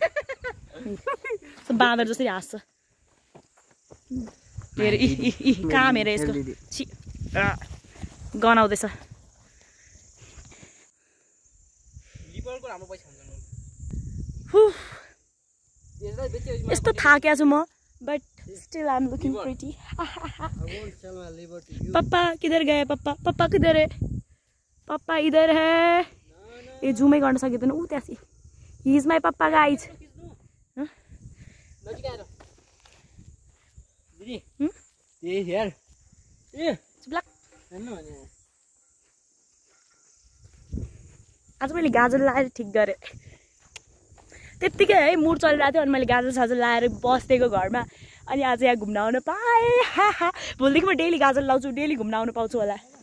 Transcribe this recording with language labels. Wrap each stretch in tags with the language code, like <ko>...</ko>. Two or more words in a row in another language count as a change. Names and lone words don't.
<ne>बाँदर जसरी हाँस्छ कहाँ मेरो यसको गनाउँदैछ यस्तो थाकेको छु म</ne> <en>But still I am looking pretty</en> <hi>पापा किधर गए पापा पापा किधर है पापा इधर है</hi> <ne>ए जुमै गर्न सकिँदैन ऊ त्यहाँ</ne> <en>He is my papa guys</en> <ne>आज मैले गाजर लाएर ठिक गरेँ त्यत्तिकै है मुड चलिरहेको थियो अनि मैले गाजर साजर लाएर बसेको घरमा अनि आज यहाँ घुम्न आउन पाएँ भोलिदेखि म डेली गाजर लाउँछु डेली घुम्न आउनु पाउँछु होला</ne>